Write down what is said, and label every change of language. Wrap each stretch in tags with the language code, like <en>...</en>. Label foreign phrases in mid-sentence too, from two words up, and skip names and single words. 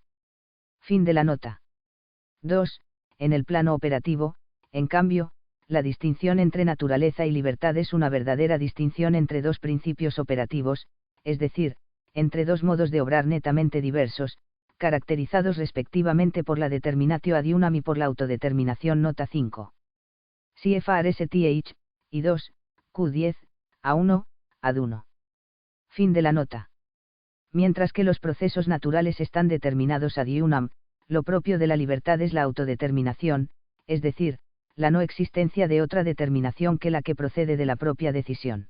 <es>Fin de la nota. 2. En el plano operativo, en cambio, la distinción entre naturaleza y libertad es una verdadera distinción entre dos principios operativos, es decir, entre dos modos de obrar netamente diversos, caracterizados respectivamente por la</es> <la>determinatio ad unam</la> <es>y por la autodeterminación nota 5. CFR STH, y 2, Q10, A1, ad 1. Fin de la nota. Mientras que los procesos naturales están determinados</es> <la>ad unam,</la> <es>lo propio de la libertad es la autodeterminación, es decir, la no existencia de otra determinación que la que procede de la propia decisión.</es>